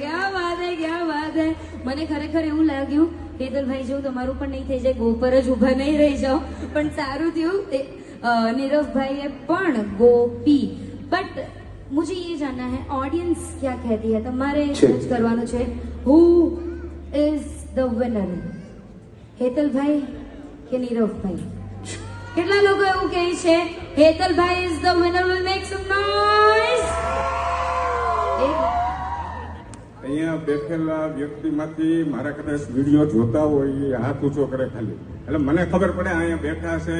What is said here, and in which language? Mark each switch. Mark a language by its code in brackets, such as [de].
[gu] મને ખરેખર એવું લાગ્યું હેતલભાઈ જેવું તમારું પણ નહીં થઈ જાય, ગોપર જ ઉભા નહીં રહી જાઓ. પણ સારું થયું नीरव पण गोपी. [hi] बट मुझे ये जानना है ऑडियंस क्या कहती है. [gu] तुम्हारे जज करवानो छे [en] who is the winner, [gu] Hetal भाई के नीरव भाई. કેટલા લોકો એવું કહે છે હેતલ ભાઈ [en] Is the winner? Will make some noise. [gu] અહીંયા બેઠેલા વ્યક્તિમાંથી મારા કદાચ વિડીયો જોતા હોય એ હાથ ઊંચો કરે ખાલી, એટલે મને ખબર પડે અહીંયા બેઠા છે.